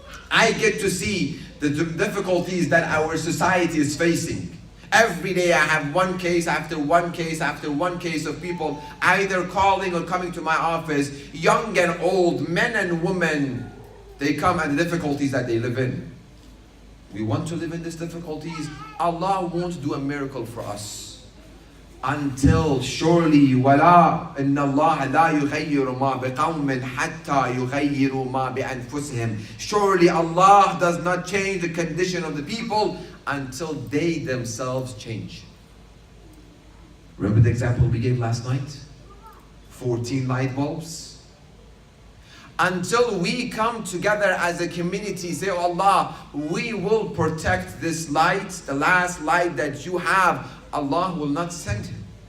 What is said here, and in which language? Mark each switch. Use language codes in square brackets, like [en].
[en] I get to see the difficulties that our society is facing. Every day I have one case after one case after one case of people either calling or coming to my office, young and old, men and women. They come and the difficulties that they live in. We want to live in these difficulties. Allah won't do a miracle for us until surely [ar] وَلَا إِنَّ اللَّهَ لَا يُغَيِّرُ مَا بِقَوْمٍ حَتَّى يُغَيِّرُوا مَا بِأَنفُسِهِمْ. [en] Surely Allah does not change the condition of the people until they themselves change. Remember the example we gave last night? 14 light bulbs. Until we come together as a community, say, oh Allah, we will protect this light, the last light that you have, Allah will not send him.